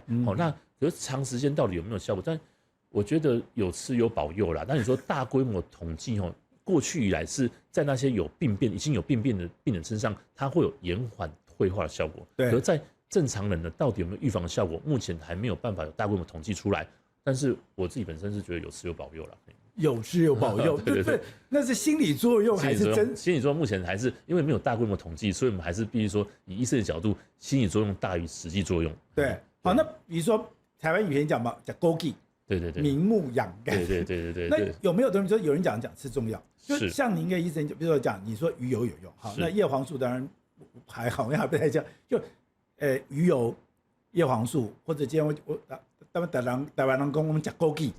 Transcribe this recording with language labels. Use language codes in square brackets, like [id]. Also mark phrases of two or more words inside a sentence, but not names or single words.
[zh] 那可是長時間到底有沒有效果？但我覺得有吃有保佑啦。那你說大規模統計過去以來是在那些已經有病變的病人身上，它會有延緩退化的效果。對。而在正常人呢，到底有沒有預防的效果？目前還沒有辦法有大規模統計出來。但是我自己本身是覺得有吃有保佑啦。有吃有保佑，对，那是心理作用還是真？心理作用目前還是因為沒有大規模統計，所以我們還是必須說，以醫生的角度，心理作用大於實際作用。對，好，那比如說台灣語言講嘛，講枸杞，對，明目養肝，對。那有沒有東西說有人講吃中藥？就像您的醫生，比如說講，你說魚油有用，好，那葉黃素當然還好像還不太講，就魚油、葉黃素或者今天台灣人講我們講枸杞，